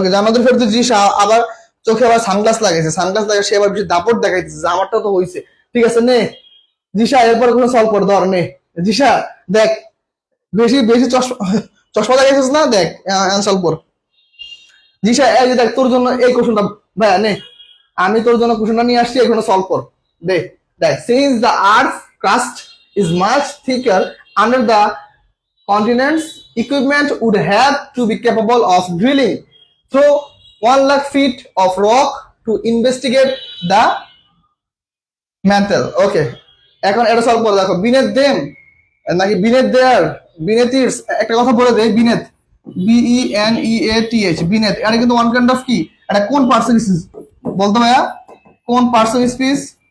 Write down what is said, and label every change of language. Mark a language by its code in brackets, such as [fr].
[bn] ওকে, জান্নাতুল ফেরদৌসী জিস আবার চোখে আবার সানগ্লাস লাগাইছে, সানগ্লাস লাগাই সে আবার বেশি দাপট দেখাইতেছে যে আমারটা তো হইছে। ঠিক আছে নে জিসা, এরপরে কোনো সলভ করে ধর নে। জিসা দেখ, বেশি বেশি চশমা লাগাইছিস না, দেখ সলভ কর। জিসা এই যে দেখ তোর জন্য এই কোশ্চেনটা ভাইয়া নে, আমি তোর জন্য কোশ্চেনটা নিয়ে আসছি, এখানে সলভ কর। দেখ দেখ, [en] Since the earth crust is much thicker under the continents, equipment would have to be capable of drilling through 1 lakh feet of rock to investigate the mantle. [bn] Okay, এখন এটা সলভ করে দেখো। বিনেথ দেম নাকি বিনেথ দেয়ার, বিনেথ ইটস, একটা কথা বলে দেয়, বিনেথ BENEATH, বিনেথ এটা কিন্তু [en] one kind of [bn] কি, এটা কোন পার্সন স্পিচ বলতো ভাইয়া? কোন পার্সন স্পিচ?